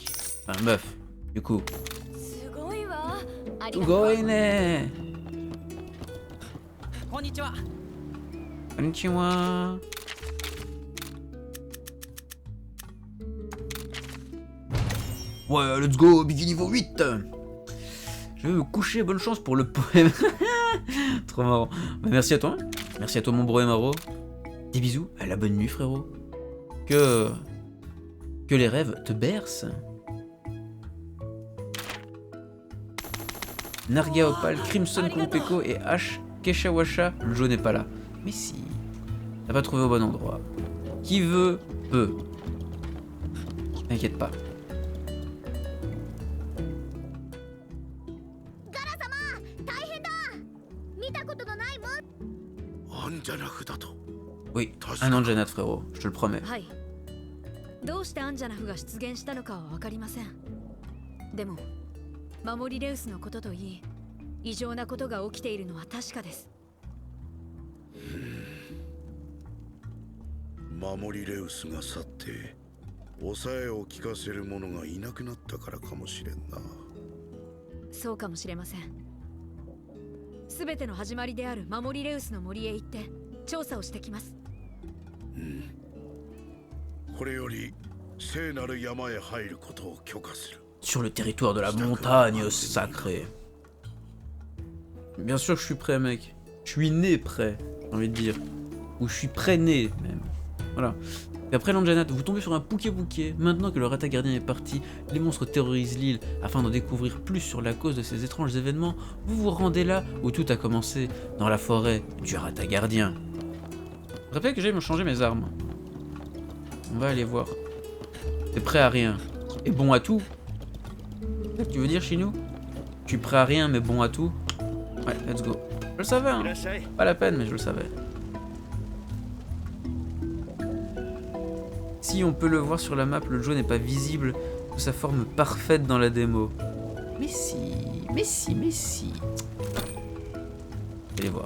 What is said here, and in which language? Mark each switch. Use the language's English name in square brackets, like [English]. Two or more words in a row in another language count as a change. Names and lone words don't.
[French] Enfin, meuf, du coup. Sugoine. [Japanese] Konnichiwa. Konnichiwa. [French] Ouais, [English] let's go, [French] Biggie niveau 8. Je vais me coucher, bonne chance pour le poème. Trop marrant. Bah, merci à toi. Merci à toi, mon bro Emaro. Des bisous, à la bonne nuit, frérot. Que les rêves te bercent. Narga Opal, Crimson Kurupeko et H. Keshawasha. Le jaune n'est pas là. Mais si. T'as pas trouvé au bon endroit. Qui veut, peut. T'inquiète pas. Oui, un Anjanat, frérot, je te le promets. [Japanese] どうしてアンジャナフが出現したのかは分かりません。でも、守りレウスのことといい、異常なことが起きているのは確かです。守りレウスが去って、抑えを聞かせる者がいなくなったからかもしれんな。そうかもしれません。すべての始まりである守りレウスの森へ行って調査をしてきます。これより聖なる山へ入ることを許可する。 [French] Sur le territoire de la montagne sacrée. Bien sûr que je suis prêt, mec. Je suis né prêt, j'ai envie de dire. Ou je suis prêt-né, même. Voilà. Et après l'Anjanat, vous tombez sur un Pouké. Maintenant que le Rata Gardien est parti, les monstres terrorisent l'île. Afin d'en découvrir plus sur la cause de ces étranges événements, vous vous rendez là où tout a commencé, dans la forêt du Rata Gardien. Rappelez que j'ai me changer mes armes. On va aller voir. T'es prêt à rien et bon à tout. C'est ça que tu veux dire, Chinou? Je suis prêt à rien mais bon à tout. Ouais, [English] let's go. [French] Je le savais, hein. Pas la peine, mais je le savais. Si on peut le voir sur la map, le jaune n'est pas visible sous sa forme parfaite dans la démo. Mais si. Allez voir.